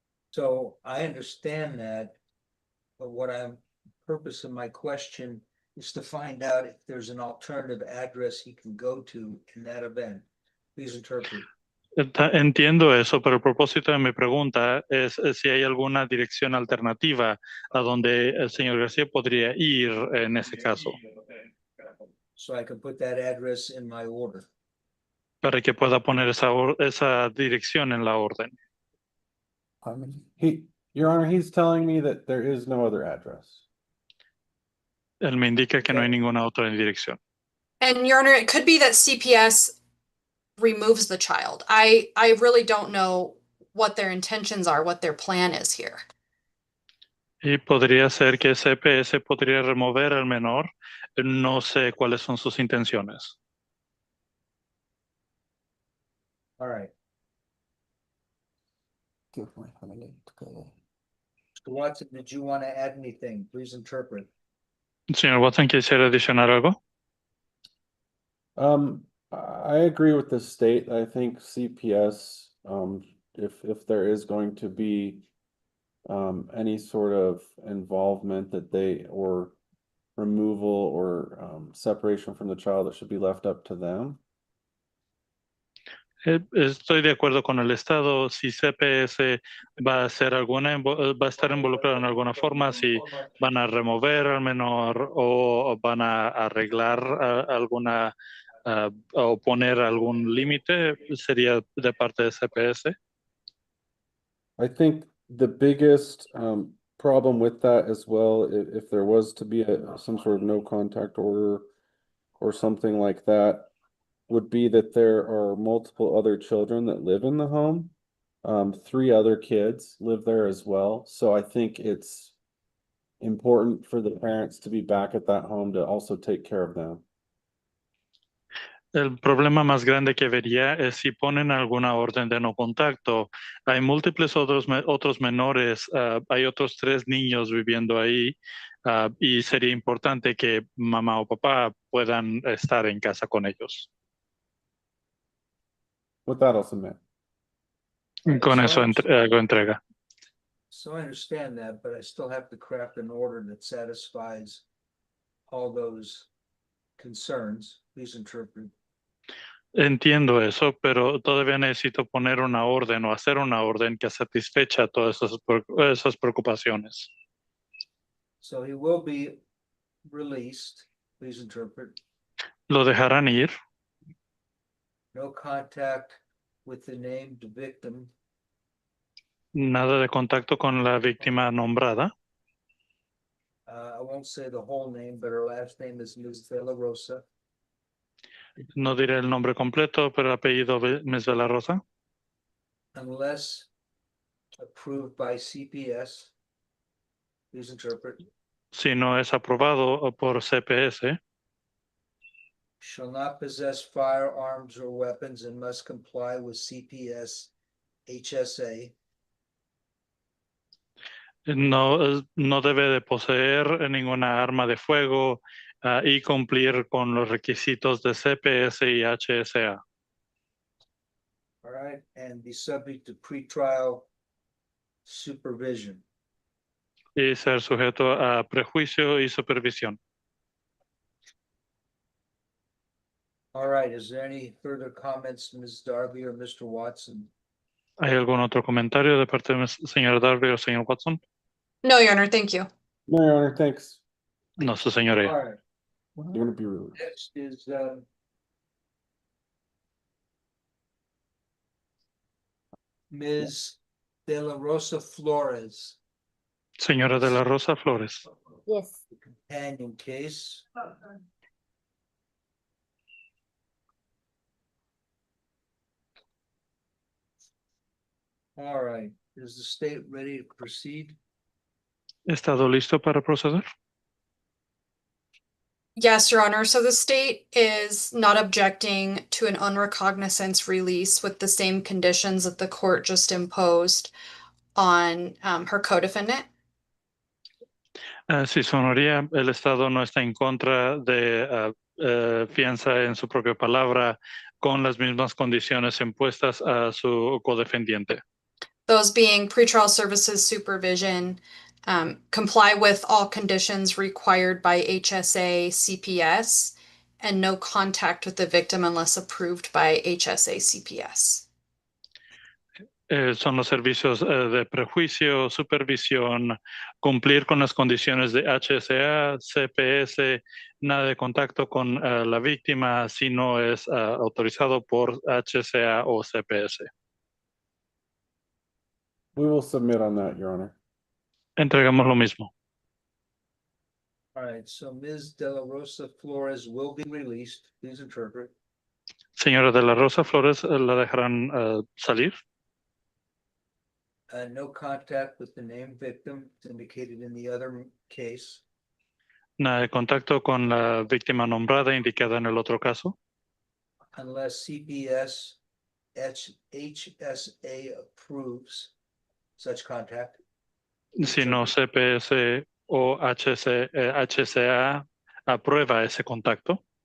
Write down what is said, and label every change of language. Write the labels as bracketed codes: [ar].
[en] So I understand that, but purpose of my question is to find out if there's an alternative address he can go to in that event. Please interpret. [es] Entiendo eso, pero el propósito de mi pregunta es si hay alguna dirección alternativa a donde el señor García podría ir en ese caso, [en] So I can put that address in my order. [es] para que pueda poner esa dirección en la orden. [en] Your Honor, he's telling me that there is no other address. [es] Él me indica que no hay ninguna otra dirección. [en] And Your Honor, it could be that CPS removes the child. I really don't know what their intentions are, what their plan is here. [es] Y podría ser que CPS podría remover al menor. No sé cuáles son sus intenciones. [en] All right. Mr. Watson, did you want to add anything? Please interpret. [es] Señor Watson, ¿quisiera adicionar algo? [en] I agree with the state. I think CPS, if there is going to be any sort of involvement that they, or removal or separation from the child, it should be left up to them. [es] Estoy de acuerdo con el Estado. Si CPS va a hacer va a estar involucrado en alguna forma, si van a remover al menor o van a arreglar alguna o poner algún límite, sería de parte de CPS. [en] I think the biggest problem with that as well, if there was to be some sort of no contact order or something like that, would be that there are multiple other children that live in the home. 3 other kids live there as well. So I think it's important for the parents to be back at that home to also take care of them. [es] El problema más grande que vería es si ponen alguna orden de no contacto. Hay múltiples otros menores, hay otros 3 niños viviendo ahí, y sería importante que mamá o papá puedan estar en casa con ellos. [en] With that, I'll submit. [es] Con [en] So [es] eso hago entrega. [en] So I understand that, but I still have to craft an order that satisfies all those concerns. Please interpret. [es] Entiendo eso, pero todavía necesito poner una orden o hacer una orden que satisfecha todas esas preocupaciones. [en] So he will be released. Please interpret. [es] Lo dejarán ir. [en] No contact with the named victim. [es] Nada de contacto con la víctima nombrada. [en] I won't say the whole name, but her last name is Ms. De La Rosa. [es] No diré el nombre completo, pero apellido Ms. de la Rosa. [en] Unless approved by CPS. Please interpret. [es] Si no es aprobado por CPS, [en] Shall not possess firearms or weapons and must comply with CPS HSA. [es] no debe de poseer ninguna arma de fuego y cumplir con los requisitos de CPS y HSA. [en] All right, and be subject to pretrial supervision. [es] Y ser sujeto a prejuicio y supervisión. [en] All right, is there any further comments, Ms. Darby or Mr. Watson? [es] ¿Hay algún otro comentario de parte del señor Darby o señor Watson? [en] No, Your Honor, thank you. No, Your Honor, thanks. [es] No, su señoría. [en] All right, You're gonna be released. next is Ms. De La Rosa Flores. [es] Señora de la Rosa Flores. [en] Yes. Companion case. All right, is the state ready to proceed? [es] ¿Estado listo para proceder? [en] Yes, Your Honor. So the state is not objecting to an unrecognizance release with the same conditions that the court just imposed on her co-defendant. [es] Sí, su honoría, el Estado no está en contra de fianza en su propia palabra con las mismas condiciones impuestas a su codefendiente. [en] Those being pretrial services supervision, comply with all conditions required by HSA CPS, and no contact with the victim unless approved by HSA CPS. [es] Son los servicios de prejuicio, supervisión, cumplir con las condiciones de HSA, CPS, nada de contacto con la víctima si no es autorizado por HSA o CPS. [en] We will submit on that, Your Honor. [es] Entregamos lo mismo. [en] All right, so Ms. De La Rosa Flores will be released. Please interpret. [es] Señora de la Rosa Flores, ¿la dejarán salir? [en] No contact with the named victim indicated in the other case. [es] Nada de contacto con la víctima nombrada indicada en el otro caso. [en] Unless CPS HSA approves such contact. [es] Si no CPS o HCA aprueba ese contacto.